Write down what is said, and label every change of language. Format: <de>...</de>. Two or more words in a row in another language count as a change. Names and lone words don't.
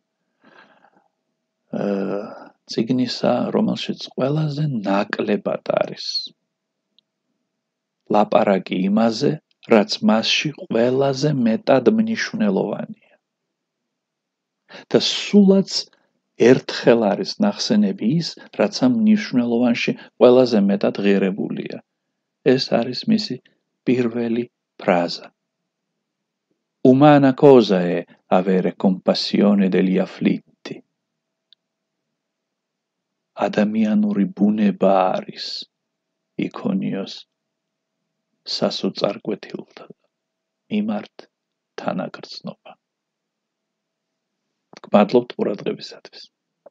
<ka>წიგნისა, რომელშიც ყველაზე ნაკლებად არის ლაპარაკი იმაზე, რაც მასში ყველაზე მეტად მნიშვნელოვანია. და სულაც ერთხელ არის ნახსენები ის, რაც ამ მნიშვნელოვანში ყველაზე მეტად ღირებულია. ეს არის მისი პირველი ფრაზა.</ka> <it>Umana cosa è avere compassione degli afflitti?</it> <ka>ადამიანური ბუნება არის იქონიოს სასოწარკვეთილთა მიმართ თანაგრძნობა. გმადლობთ ყურადღებისათვის.</ka>